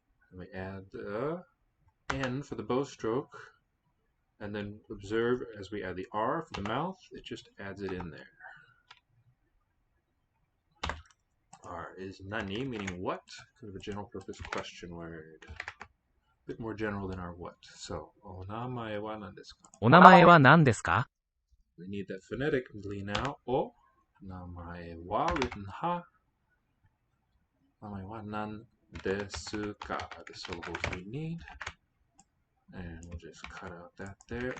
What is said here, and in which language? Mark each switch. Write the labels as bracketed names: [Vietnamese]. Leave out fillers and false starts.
[English] And we add the N for the bow stroke. And then observe as we add the R for the mouth, it just adds it in there. R is nani, meaning what? Kind of a general purpose question word. bit more general than our what. [Japanese] So, お名前は何ですか? お名前は何ですか? [English] We need that phonetically now. [Japanese] お名前は [English] written [Japanese] は名前は何ですか? [English] The syllables we need. And we'll just cut out that there.